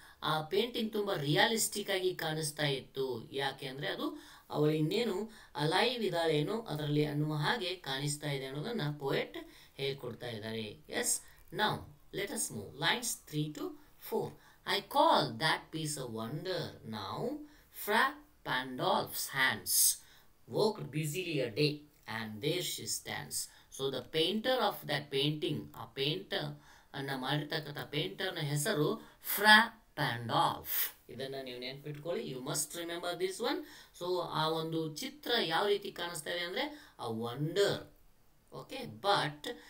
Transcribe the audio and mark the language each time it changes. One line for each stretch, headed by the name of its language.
Kannada: ಆ ಪೇಂಟಿಂಗ್ ತುಂಬ ರಿಯಾಲಿಸ್ಟಿಕ್ ಆಗಿ ಕಾಣಿಸ್ತಾ ಇತ್ತು. ಯಾಕೆ ಅಂದರೆ ಅದು ಅವಳು ಇನ್ನೇನು ಅಲೈವ್ ಇದ್ದಾಳೇನೋ ಅದರಲ್ಲಿ ಅನ್ನುವ ಹಾಗೆ ಕಾಣಿಸ್ತಾ ಇದೆ ಅನ್ನೋದನ್ನು ಪೋಯೆಟ್ ಹೇಳ್ಕೊಡ್ತಾ ಇದ್ದಾರೆ.
English: Yes, now let us move lines 3 to 4. I call that piece a wonder now Fra Pandolf's hands worked busily a day and there she stands. So the painter of that painting,
Kannada: ಆ painter ಅನ್ನು ಮಾಡಿರ್ತಕ್ಕಂಥ ಪೇಂಟರ್ನ ಹೆಸರು ಫ್ರಾ ಪ್ಯಾಂಡಾಲ್ಫ್. ಇದನ್ನು ನೀವು ನೆನ್ಪಿಟ್ಕೊಳ್ಳಿ,
English: You must remember this one.
Kannada: So ಆ ಒಂದು ಚಿತ್ರ ಯಾವ ರೀತಿ ಕಾಣಿಸ್ತಾ ಇದೆ ಅಂದರೆ ಅ ವಂಡರ್. Okay, but